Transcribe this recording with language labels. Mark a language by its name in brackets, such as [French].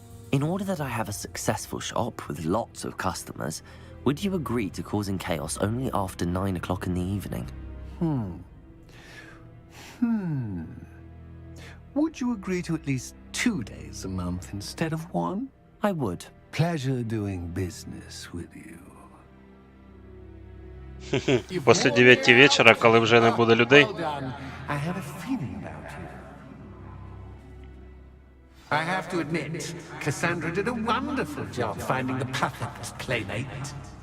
[English] In order that I have a successful shop with lots of customers, would you agree to causing chaos only after 9 o'clock in the evening? Would you agree to at least 2 days a month instead of one? I would. Pleasure doing business with you. [Ukrainian] Після 9 вечора, коли вже не буде людей. [English] Well done. I had a feeling about you. I have to admit, Cassandra did a wonderful job finding the perfect playmate.